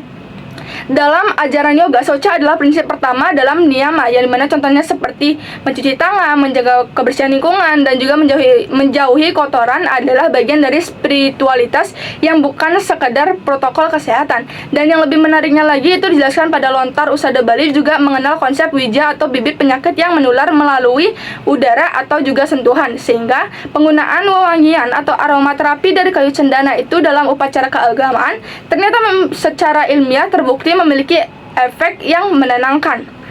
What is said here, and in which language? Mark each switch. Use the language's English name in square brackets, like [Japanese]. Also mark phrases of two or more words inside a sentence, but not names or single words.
[Indonesian] Dalam ajaran yoga, saucha adalah prinsip pertama dalam niyama, yang dimana contohnya seperti mencuci tangan, menjaga kebersihan lingkungan, dan juga menjauhi kotoran adalah bagian dari spiritualitas yang bukan sekedar protokol kesehatan. Dan yang lebih menariknya lagi itu dijelaskan pada lontar usada Bali juga mengenal konsep wija atau bibit penyakit yang menular melalui udara atau juga sentuhan, sehingga penggunaan wewangian atau aromaterapi dari kayu cendana itu dalam upacara keagamaan ternyata secara ilmiah terbukti memiliki efek yang menenangkan.